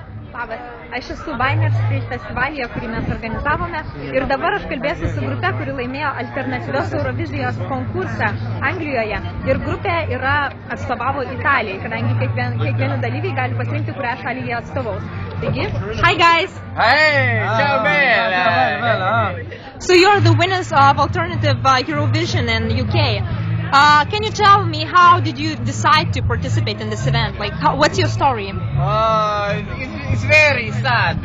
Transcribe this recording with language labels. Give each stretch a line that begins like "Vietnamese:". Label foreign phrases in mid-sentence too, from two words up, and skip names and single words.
Lithuanian: Labas, aš esu Bainers festivalyje, kurį mes organizavome ir dabar aš kalbėsiu su grupe, kuri laimėjo alternatyvios Eurovizijos konkursą Anglijoje ir grupė atstovavo Italijai, kadangi kiekvieni dalyviai gali pasirinkti, kurią šalį jie atstovaus. Taigi,
English: hi guys! Hey,
Italian: ciao bella!
English: So you're the winners of alternative Eurovision in UK. Can you tell me how did you decide to participate in this event? Like, what's your story? It's very sad.